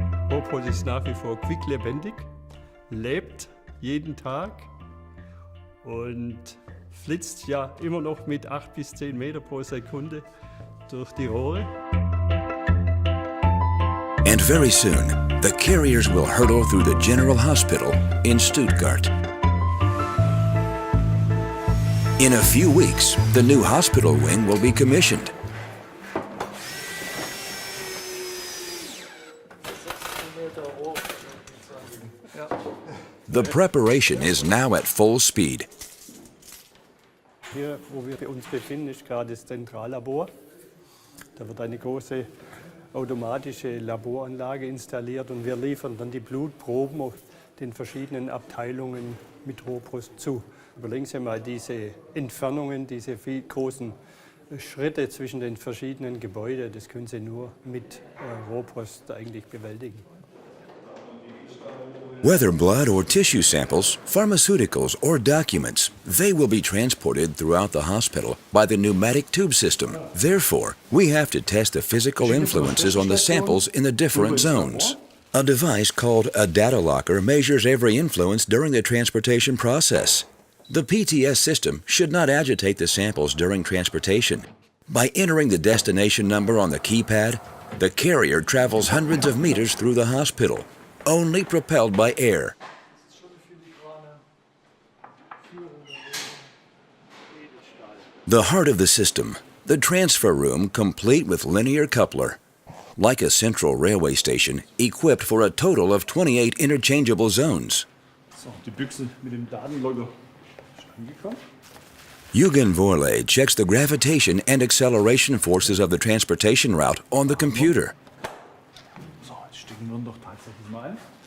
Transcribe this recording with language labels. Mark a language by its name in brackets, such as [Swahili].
[German] Rohrpost ist nach wie vor quicklebendig, lebt jeden Tag und flitzt ja immer noch mit 8 bis 10 Meter pro Sekunde durch die Rohre. [English] And very soon, the carriers will hurtle through the General Hospital in Stuttgart. In a few weeks, the new hospital wing will be commissioned. The preparation is now at full speed. [German] Hier, wo wir uns befinden, ist gerade das Zentrallabor. Da wird eine große automatische Laboranlage installiert und wir liefern dann die Blutproben auf den verschiedenen Abteilungen mit Rohrpost zu. Überlegen Sie mal diese Entfernungen, diese viel großen Schritte zwischen den verschiedenen Gebäuden, das können Sie nur mit Rohrpost eigentlich bewältigen. [English] Whether blood or tissue samples, pharmaceuticals or documents, they will be transported throughout the hospital by the pneumatic tube system. Therefore, we have to test the physical influences on the samples in the different zones. A device called a data locker measures every influence during the transportation process. The PTS system should not agitate the samples during transportation. By entering the destination number on the keypad, the carrier travels hundreds of meters through the hospital, only propelled by air. The heart of the system, the transfer room complete with linear coupler, like a central railway station equipped for a total of 28 interchangeable zones. [German] So, die Büchse mit dem Datenlogger ist angekommen. [English] Eugen Vorley checks the gravitation and acceleration forces of the transportation route on the computer. [German] So, jetzt stecken wir doch tatsächlich mal ein.